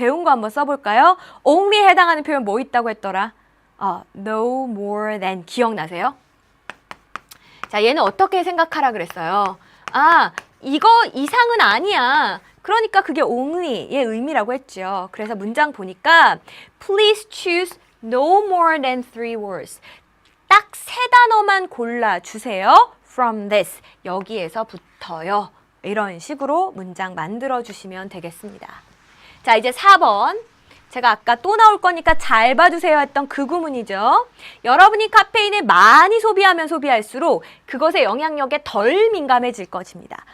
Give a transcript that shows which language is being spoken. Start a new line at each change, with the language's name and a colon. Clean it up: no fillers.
Korean: 배운 거 한번 써볼까요? only 해당하는 표현 뭐 있다고 했더라?
English: no more than.
Korean: 기억나세요? 자, 얘는 어떻게 생각하라 그랬어요? 아, 이거 이상은 아니야. 그러니까 그게 only의 의미라고 했죠. 그래서 문장 보니까
English: Please choose no more than 3 words.
Korean: 딱 세 단어만 골라주세요.
English: From this.
Korean: 여기에서부터요. 이런 식으로 문장 만들어주시면 되겠습니다. 자, 이제 4번. 제가 아까 또 나올 거니까 잘 봐주세요 했던 그 구문이죠. 여러분이 카페인을 많이 소비하면 소비할수록 그것의 영향력에 덜 민감해질 것입니다.